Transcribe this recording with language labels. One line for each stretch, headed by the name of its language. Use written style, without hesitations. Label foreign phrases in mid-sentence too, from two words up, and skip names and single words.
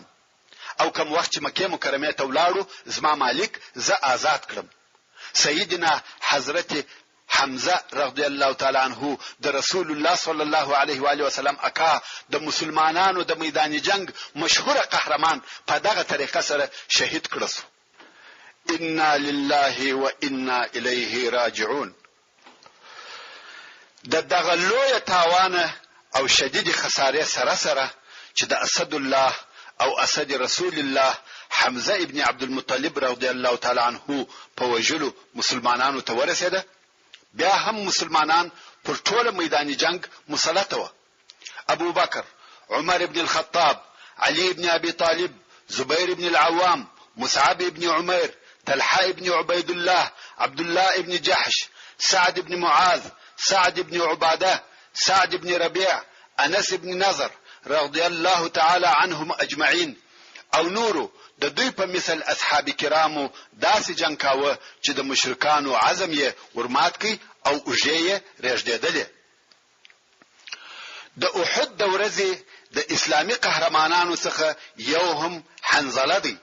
Pashto: او کوم وخت چې مکه مکرمه ته ولاړو زما مالک زه آزاد کړم. سیدنا حضرت حمزه
Arabic: رضی الله تعالی عنه
Pashto: د رسول الله
Arabic: صلی الله علیه و آله وسلم
Pashto: اکا د مسلمانانو د میدان جنگ مشهور قهرمان په دغه طریقه سره شهید کړل.
Arabic: انا لله و انا الیه راجعون.
Pashto: دغه لوی تاوان او شدید خساره سره چې د اسد الله او اسد رسول الله حمزه ابن عبد المطلب
Arabic: رضی الله تعالی عنه
Pashto: په وجلو مسلمانانو ته ورسېده، بیا هم مسلمانان پر ټول میدان جنگ مسلط و. ابو بکر، عمر ابن الخطاب، علي ابن ابي طالب، زبير ابن العوام، مصعب ابن عمير، طلحه ابن عبيد الله، عبد الله ابن جحش، سعد ابن معاذ، سعد ابن عباده، سعد ابن ربيع، انس ابن نضر
Arabic: رضی الله تعالی عنهم اجمعین
Pashto: او نورو د دوی په مثل اصحاب کرامو داسې جنگ کاوه چې د مشرکانو عزم یې ورمات کی او اوجه رېږدېدلې. د احد د ورځې د اسلامي قهرمانانو څخه یو هم حنظله دی.